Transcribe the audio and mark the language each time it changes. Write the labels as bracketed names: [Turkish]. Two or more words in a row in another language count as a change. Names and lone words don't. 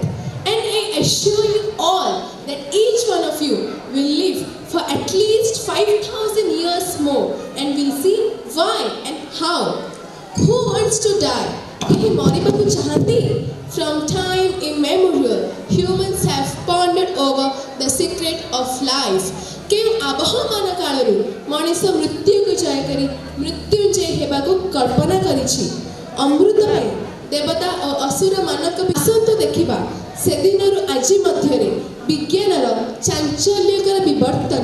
[English] And I assure you all that each one of you will live for at least 5,000 years more and will see why and how. Who wants to die? [Odia] କେହି ମରିବାକୁ ଚାହାନ୍ତି? [English] From time immemorial, humans have pondered over the secret of life. [Odia] କେଉଁ ଆବହମାନ କାଳରୁ ମଣିଷ ମୃତ୍ୟୁକୁ ଜୟ କରି ମୃତ୍ୟୁଞ୍ଜୟ ହେବାକୁ କଳ୍ପନା କରିଛି। ଅମୃତ ପାଇଁ ଦେବତା ଓ ଅସୁରମାନଙ୍କ ଆସନ୍ତୁ ଦେଖିବା ସେଦିନରୁ ଆଜି ମଧ୍ୟରେ ବିଜ୍ଞାନର ଚାଞ୍ଚଲ୍ୟକର ବିବର୍ତ୍ତନ।